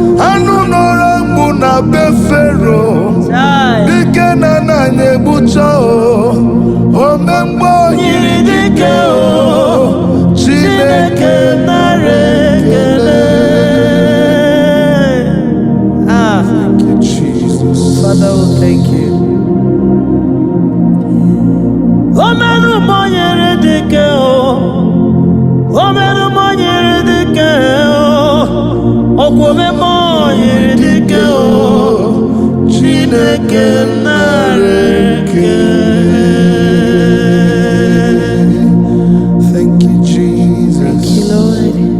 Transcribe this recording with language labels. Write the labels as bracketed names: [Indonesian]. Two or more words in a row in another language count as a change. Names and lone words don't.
[Igbo] Anụ nọrọ mgbu na be Fero. Chai. Dike na nna anyị egbucha o. Ome mgbe o yiri dike o. Chineke Chineke nara ekele. [English] Ah. Thank you, Jesus. Father, we thank you. [Igbo] O merụ m o nyere dike o. O merụ m o nyere dike o. Ọkwa ome m o nyere dike o. Chineke nara ekele. [English] Thank you, Jesus. Thank you, Lord.